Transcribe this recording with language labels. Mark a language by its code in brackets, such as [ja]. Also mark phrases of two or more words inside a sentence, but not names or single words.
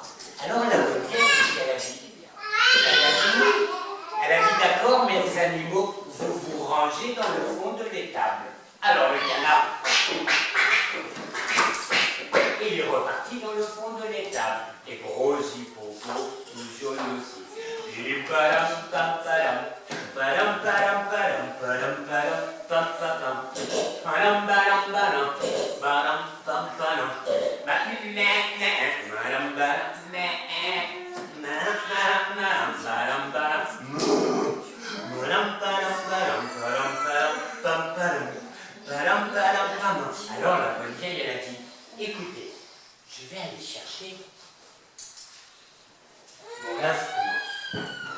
[fr] Alors la bonne vieille, qu'est-ce qu'elle a dit? Elle a dit, d'accord, mais les animaux, vous vous rangez dans le fond de l'étable. Alors le canard, il est reparti dans le fond de l'étable. Et gros hippopo, tout jaune aussi. Et padam pam padam, padam padam padam, padam padam pam padam, padam padam padam, padam pam padam, madam alors la bonne vieille, elle a dit, écoutez, je vais aller chercher mon instrument.